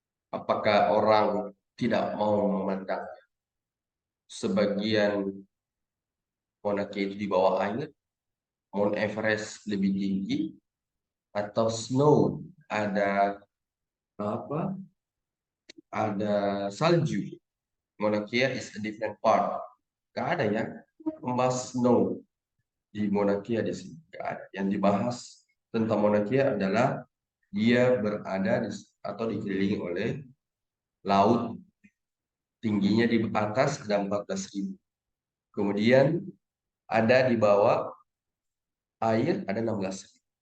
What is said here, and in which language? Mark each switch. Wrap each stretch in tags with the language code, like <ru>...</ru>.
<id>Apakah orang tidak mau memandang sebagian Monarchia itu di bawah air, Mount Everest lebih tinggi, atau snow ada apa? Ada salju.</id> <en>Monarchia is a different part.</en> <id>Gak ada ya membahas snow di Monarchia di sini. Gak ada. Yang dibahas tentang Monarchia adalah dia berada di, atau dikelilingi oleh laut, tingginya di atas ada 14.000. Kemudian ada di bawah air ada 16.000.</id>